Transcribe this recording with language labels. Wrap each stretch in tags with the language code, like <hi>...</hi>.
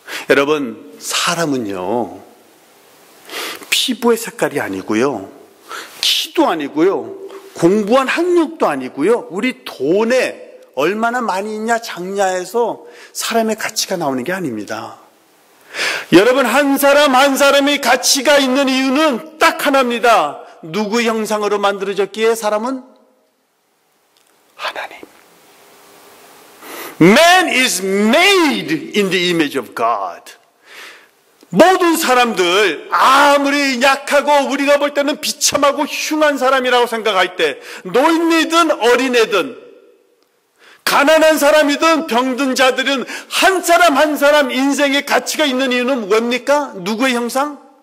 <ko>여러분, 사람은요, 피부의 색깔이 아니고요, 키도 아니고요, 공부한 학력도 아니고요, 우리 돈에 얼마나 많이 있냐 작냐에서 사람의 가치가 나오는 게 아닙니다. 여러분, 한 사람 한 사람의 가치가 있는 이유는 딱 하나입니다. 누구의 형상으로 만들어졌기에 사람은? 하나님.</ko> <en>Man is made in the image of God.</en> <ko>모든 사람들 아무리 약하고 우리가 볼 때는 비참하고 흉한 사람이라고 생각할 때, 노인이든 어린애든 가난한 사람이든 병든 자들은 한 사람 한 사람 인생의 가치가 있는 이유는 뭡니까? 누구의 형상?</ko>